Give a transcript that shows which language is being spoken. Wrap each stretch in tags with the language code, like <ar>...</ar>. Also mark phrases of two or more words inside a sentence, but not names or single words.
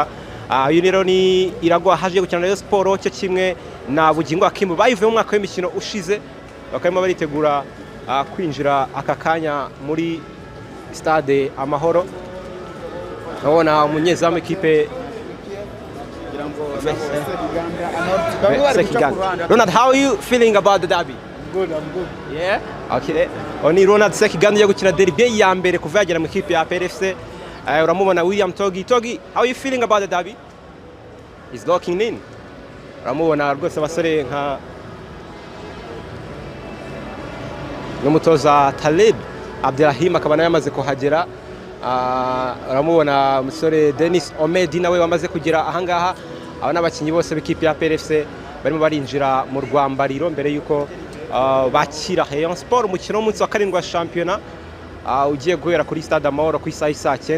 <rw>Uyu rero ni Iragwa haje gukina na Sport cyo kimwe na Bugingo Akimu bayivuye mu mwaka w'imikino ushize bakarimo baritegura kwinjira aka kanya muri stade Amahoro. Nabona umunyezamu ikipe Ronald,</rw> <en>how are you feeling about the derby? Good, I'm good. Yeah? Okay.</en> <rw>Oni Ronald Sekiganda gukina derby ya mbere kuva yagera mu ikipe ya PRFC. Uramubona William Togi. Togi,</rw> <en>how are you feeling about the derby? He's locking in.</en> <rw>Uramubona rwose abasore nka n'umutoza Talib Abdelrahim akaba nawe yamaze kuhagera. Uramubona umusore Dennis Omedi nawe wamaze kugera ahangaha. Aba n'abakinnyi bose b'ikipe ya PRFC barimo barinjira mu Rwambariro mbere yuko bakira Rayon Sport umukino w'umunsi wa 7 wa championnat ugiye guhera kuri stade Amahoro ku isaha 9.</rw>